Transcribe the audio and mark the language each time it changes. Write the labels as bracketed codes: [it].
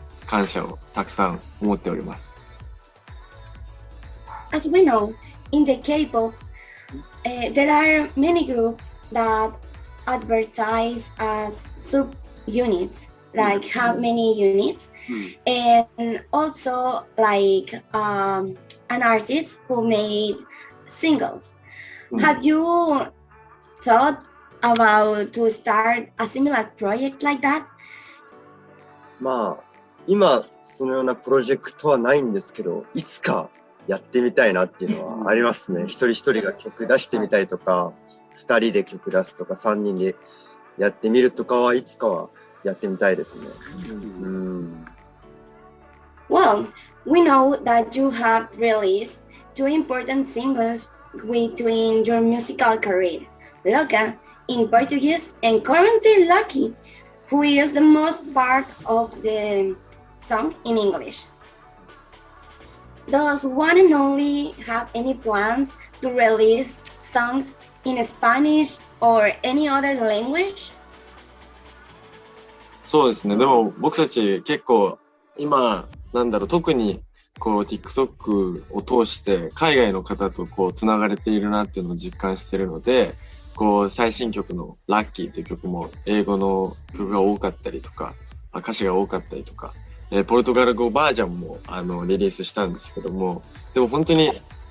[ja] 感謝をたくさん思っております。 [en] As we know, in the K-pop, there are many groups that advertise as sub-units, like have many units, and also like an artist who made singles. Have you thought about to start a similar project like that? [ja] まあ、今、そのようなプロジェクトはないんですけど、いつかやってみたいなっていうのはありますね。一人一人が曲出してみたいとか、二人で曲出すとか、三人でやってみるとかはいつかはやってみたいですね。 [en] Well, we know that you have released two important singles between your musical career, Loca in Portuguese and currently Lucky, who is the most part of the song in English. Does one and only have any plans to release songs in Spanish or any other language? [ja] そうですね。でも僕たち結構今特にこう TikTok を通して海外の方とこうつながれているなっていうのを実感しているので、こう最新曲のラッキーという曲も英語の曲が多かったりとか、歌詞が多かったりとか、ポルトガル語バージョンもリリースしたんですけども、でも本当に